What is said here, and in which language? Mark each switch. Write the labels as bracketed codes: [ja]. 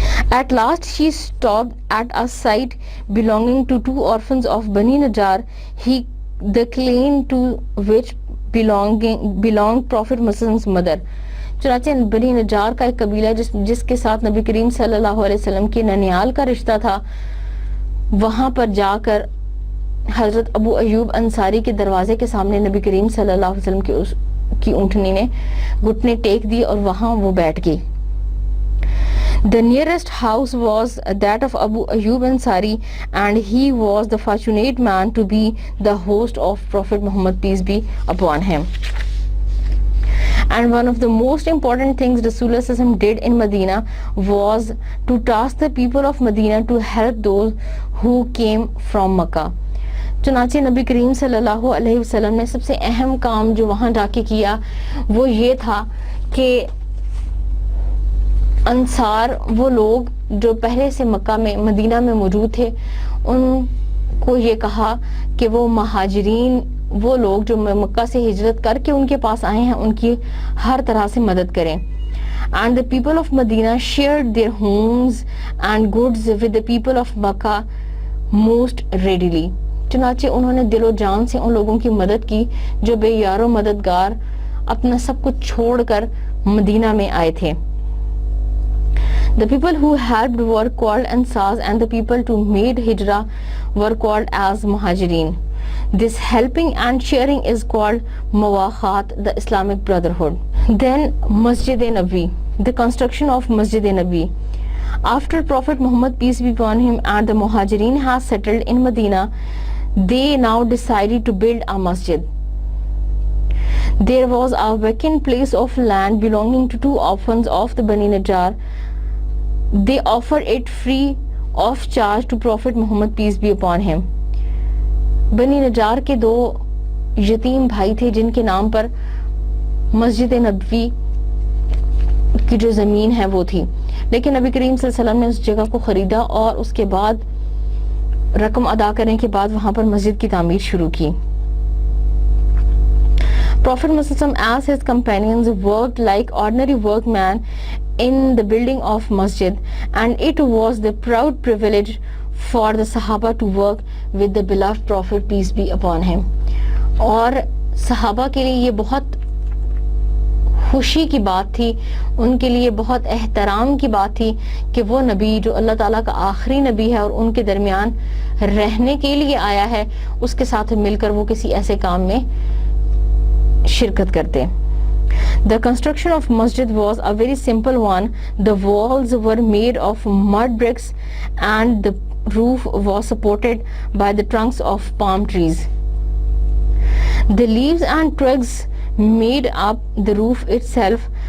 [en] At last she stopped at a site belonging to two orphans of Bani Najjar, the clan to which belonged Prophet Muhammad's mother. [ur] چنانچہ بنی نجار کا ایک قبیلہ جس کے ساتھ نبی کریم صلی اللہ علیہ وسلم کی ننیال کا رشتہ تھا، وہاں پر جا کر حضرت ابو ایوب انصاری کے دروازے کے سامنے نبی کریم صلی اللہ علیہ وسلم کی اونٹنی نے گھٹنے ٹیک دی اور وہاں وہ بیٹھ گئی. [en] The nearest house was that of Abu Ayyub Ansari, and he was the fortunate man to be the host of Prophet Muhammad, peace be upon him. And one of the most important things Rasulullah sallallahu alaihi wasallam did in Medina was to task the people of Medina to help those who came from Makkah. [ur] چنانچہ نبی کریم صلی اللہ علیہ وسلم نے سب سے اہم کام جو وہاں جا کے کیا وہ یہ تھا کہ انصار، وہ لوگ جو پہلے سے مکہ میں مدینہ میں موجود تھے، ان کو یہ کہا کہ وہ مہاجرین، وہ لوگ جو مکہ سے ہجرت کر کے ان کے پاس آئے ہیں، ان کی ہر طرح سے مدد کریں. [en] And the people of Medina shared their homes and goods with the people of Makkah most readily. [ur] چنانچہ انہوں نے دل و جان سے ان لوگوں کی مدد کی جو بے یار و مددگار اپنا سب کچھ چھوڑ کر مدینہ میں آئے تھے. [en] The people who helped were called Ansars, and the people who made Hijrah were called as Muhajirin. This helping and sharing is called Mawakhat, the Islamic brotherhood. Then Masjid Nabi, the construction of Masjid Nabi. After Prophet Muhammad, peace be upon him, and the Muhajirin has settled in Medina, they now decided to build a masjid. There was a vacant place of land belonging to two orphans of the Bani Najjar. They offered it free of charge to Prophet Muhammad, peace be upon him. [ur] بنی نجار کے دو یتیم بھائی تھے جن کے نام پر مسجد نبوی کی جو زمین ہے وہ تھی، لیکن نبی کریم صلی اللہ علیہ وسلم نے اس جگہ کو خریدا اور اس کے بعد رقم ادا کرنے کے بعد وہاں پر مسجد کی تعمیر شروع کی. [en] Prophet Muhammad as his companions worked like ordinary workmen in the building of masjid, and it was the proud privilege for the Sahaba to work with the beloved Prophet, peace be upon him. [ur] اور صحابہ کے لیے یہ بہت خوشی کی بات تھی، ان کے لیے بہت احترام کی بات تھی کہ وہ نبی جو اللہ تعالیٰ کا آخری نبی ہے اور ان کے درمیان رہنے کے لیے آیا ہے، اس کے ساتھ مل کر وہ کسی ایسے کام میں شرکت کرتے. [en] The construction of masjid was a very simple one. The walls were made of mud bricks and the roof was supported by the trunks of palm trees. The leaves and twigs made up the roof itself.